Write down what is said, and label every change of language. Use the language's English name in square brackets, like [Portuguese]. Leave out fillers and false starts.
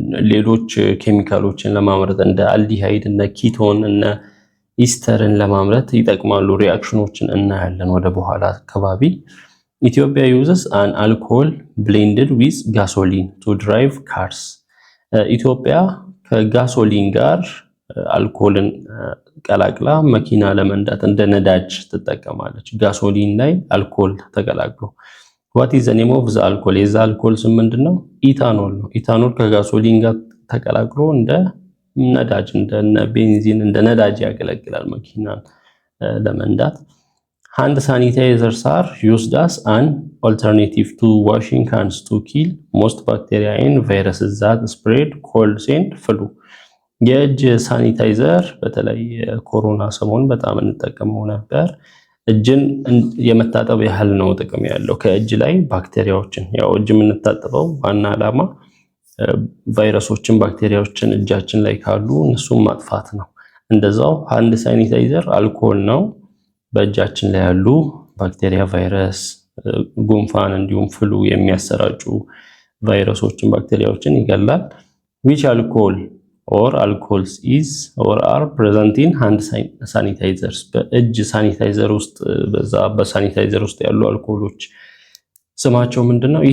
[Amharic] ሌሎች ኬሚካሎችን ለማምረት እንደ አልዲሃይድ እና ኪቶን እና ኢስተርን ለማምረት ይጠቅማሉ። ሪአክሽኖችን እናያለን ወደ በኋላ አካባቢ። ኢትዮጵያ [English] uses an alcohol blended with gasoline to drive cars. [Amharic] ኢትዮጵያ ከጋሶሊን ጋር አልኮልን ቀላቅላ መኪና ለመንዳት እንደ ነዳጅ ትጠቀማለች። ጋሶሊን ላይ አልኮል ተቀላቅሎ። [English] what is the name of the alcohol? [Amharic] የዛ አልኮል ስም ምንድነው? ኢታኖል ነው። ኢታኖል ከጋሶሊን ጋር ተቀላቅሎ እንደ ነዳጅ እንደ ቤንዚን እንደ ነዳጅ ያገለግላል መኪናን ለመንዳት። [English] hand sanitizers are used as an alternative to washing hands to kill most bacteria and viruses that spread colds and flu. [Amharic] የእጅ ሳኒታይዘር በተለይ ኮሮና ሰሞን በጣም እንጠቀመው ነበር። እጅን የመታጠብ ያህል ነው ጥቅም ያለው። ከእጅ ላይ ባክቴሪያዎችን ያው እጅ የምንታጠበው ዋና ዓላማ ቫይረሶችን፣ ባክቴሪያዎችን እጃችን ላይ ካሉ እነሱን ማጥፋት ነው። እንደዛው ሃንድ ሳኒታይዘር አልኮል ነው። በእጃችን ላይ ያሉ ባክቴሪያ፣ ቫይረስ፣ ጉንፋን እንዲሁም ፍሉ የሚያሰራጩ ቫይረሶችን፣ ባክቴሪያዎችን ይገላል። [English] which alcohol or alcohols is or are present in hand sanitizers [Amharic] በእጅ ሳኒታይዘር ውስጥ በሳኒታይዘር ውስጥ ያሉ አልኮሎች ስማቸው ምንድነው?